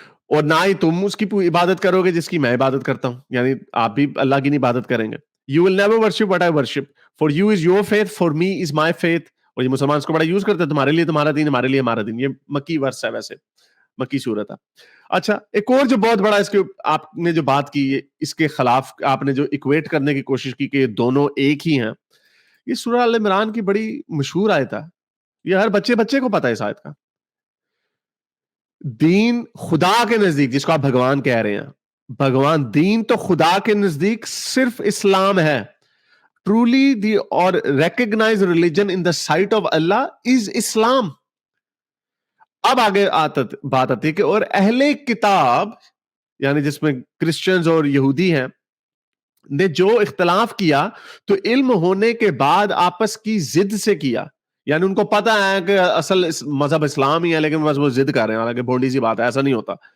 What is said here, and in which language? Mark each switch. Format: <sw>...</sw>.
<ur>اور نہ ہی تم اس کی عبادت کرو گے جس کی میں عبادت کرتا ہوں, یعنی آپ بھی اللہ کی نہیں عبادت کریں گے.</ur> <en>You will never worship what I worship. For you is your faith, for me is my faith.</en> <ur>اور یہ مسلمان اس کو بڑا یوز کرتے ہیں, تمہارے لیے تمہارا دین, ہمارے لیے ہمارا دین. یہ مکی ورس ہے, ویسے مکی صورت ہے. اچھا, ایک اور جو بہت بڑا اس کے آپ نے جو بات کی, اس کے خلاف آپ نے جو اکویٹ کرنے کی کوشش کی کہ دونوں ایک ہی ہیں, یہ سورہ ال عمران کی بڑی مشہور آیت ہے. یہ ہر بچے کو پتا ہے اس آیت کا. دین خدا کے نزدیک, جس کو آپ بھگوان کہہ رہے ہیں, بھگوان, دین تو خدا کے نزدیک صرف اسلام ہے.</ur> <en>Truly the or recognized religion in the sight of Allah is Islam.</en> <ur>اب آگے بات آتی ہے کہ اور اہل کتاب, یعنی جس میں کرسچنز اور یہودی ہیں, نے جو اختلاف کیا تو علم ہونے کے بعد آپس کی ضد سے کیا. یعنی ان کو پتا ہے کہ اصل مذہب اسلام ہی ہے, لیکن بس وہ ضد کر رہے ہیں, حالانکہ بونڈی سی بات ہے, ایسا نہیں ہوتا.</ur>